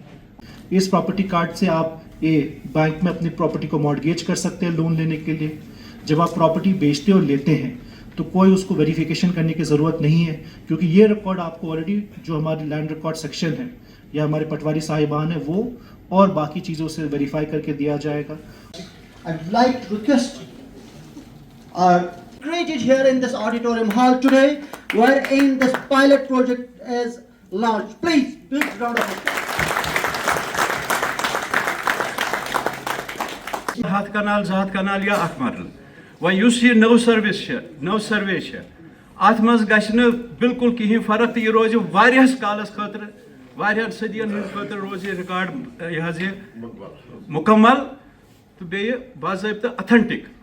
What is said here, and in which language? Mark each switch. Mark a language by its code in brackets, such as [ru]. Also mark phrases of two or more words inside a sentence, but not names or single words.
[hi] इस प्रॉपर्टी कार्ड से आप बैंक में अपनी प्रॉपर्टी को मॉर्गेज कर सकते हैं लोन लेने के लिए। जब आप प्रॉपर्टी बेचते और लेते हैं तो कोई उसको वेरिफिकेशन करने की ज़रूरत नहीं है, क्योंकि ये रिकॉर्ड आपको ऑलरेडी जो हमारे [en] land record section [hi] है या हमारे पटवारी साहिबान है वो और बाकी चीज़ों से वेरीफाई करके दिया जाएगा। [en] I'd like to request are created here in this auditorium hall today, wherein this pilot project is launched. Please, big round of applause. [ks] हाथ कनाल जात कनाल या अख मरल वह ये नव सर्वे अत मज गि बिल्कुल कहीं फर्क तो यह रोज वारियास कालस खतर वारियान सदियन हंद खतर रोज यह रिकॉर्ड यह मुकम्मल तो बे बाज़ाब्ता अथेंटिक।